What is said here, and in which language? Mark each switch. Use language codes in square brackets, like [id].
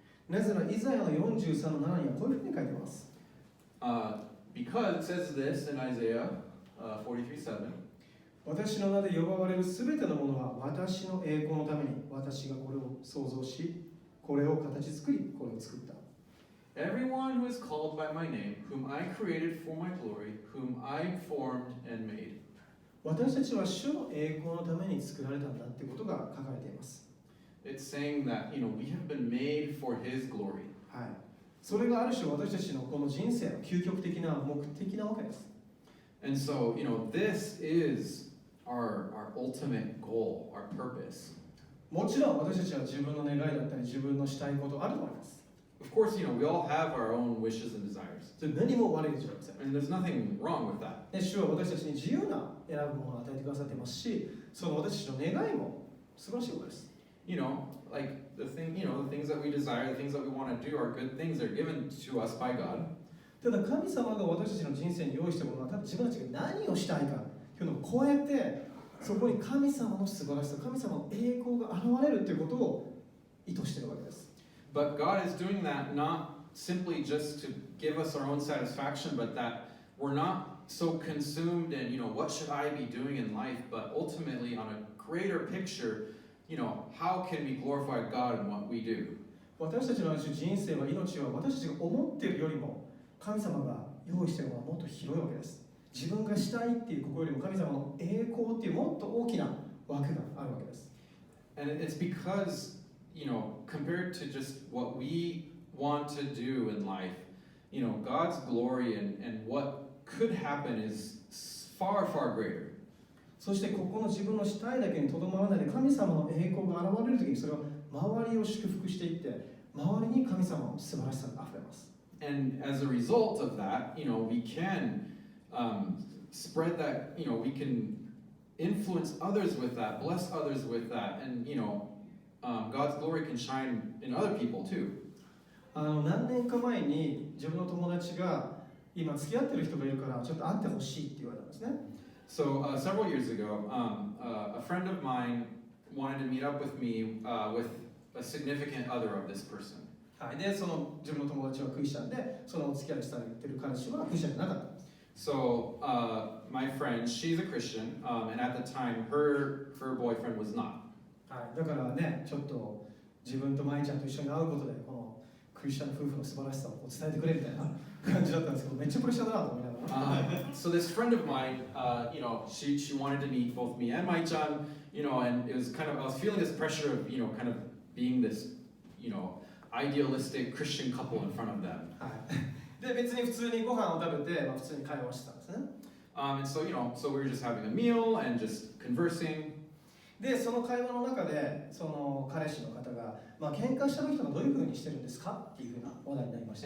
[ja] なぜならイザヤの43の7にはこういうふうに書いてます。 [en] Because it says this in Isaiah 43:7. [ja] 私の名で呼ばわれるすべてのものは私の栄光のために私がこれを創造しこれを形作りこれを作った。 [en] Everyone who is called by my name, whom I created for my glory, whom I formed and made. [ja] 私たちは主の栄光のために作られたんだってことが書かれています。 [en] It's saying that, you know, we have been made for His glory. [ja] はい。それがある種私たちのこの人生の究極的な目的なわけです。 [en] And so, you know, this is our ultimate goal, our purpose. [ja] もちろん私たちは自分の願いだったり自分のしたいことあると思います。 [en] Of course, you know, we all have our own wishes and desires. [ja] それ何も悪いことじゃありません。 [en] And there's nothing wrong with that. [ja] ね、主は私たちに自由な選ぶものを与えてくださってますし、その私たちの願いも素晴らしいことです。 [en] You know, like the things that we desire, the things that we want to do are good things. They're given to us by God. [ja] ただ神様が私たちの人生に用意したものはただ自分たちが何をしたいかいうのを超えて、そこに神様の素晴らしさ、神様の栄光が現れるということを意図しているわけです。 [en] But God is doing that not simply just to give us our own satisfaction, but that we're not so consumed in, what should I be doing in life, but ultimately on a greater picture, how can we glorify God in what we do? [ja] 私たちの人生は、命は私たちが思っているよりも神様が用意しているものはもっと広いわけです。自分がしたいっていうここよりも神様の栄光っていうもっと大きな枠があるわけです。 [en] And it's because, compared to just what we want to do in life, God's glory and what could happen is far, far greater. [ja] そしてここの自分のしたいだけにとどまらないで、神様の栄光が現れるときに、それは周りを祝福していって、周りに神様の素晴らしさがあふれます。 [en] And as a result of that, we can spread that, we can influence others with that, bless others with that, and God's glory can shine in other people too. [ja] 何年か前に自分の友達が今付き合ってる人がいるからちょっと会ってほしいって言われたんですね。 [en] So several years ago, a friend of mine wanted to meet up with me with a significant other of this person. [ja] はい、で、その自分の友達はクリスチャンで、そのお付き合いされてる彼氏はクリスチャンじゃなかったんです。 [en] So my friend, she's a Christian, and at the time, her boyfriend was not. [ja] はい、だからね、ちょっと自分と舞ちゃんと一緒に会うことで、このクリスチャン夫婦の素晴らしさを伝えてくれみたいな感じだったんですけど、めっちゃプレッシャーだなと思いながら。 [en] So this friend of mine, she wanted to meet both me and Mai-chan, and it was I was feeling this pressure of, kind of being this, idealistic Christian couple in front of them. [ja] はい、で、別に普通にご飯を食べて、普通に会話してたんですね。 [en] And so, so we were just having a meal and just conversing. [ja] で、その会話の中で、その彼氏の方が、喧嘩した時とかどういうふうにしてるんですかっていうふうな話題になりました。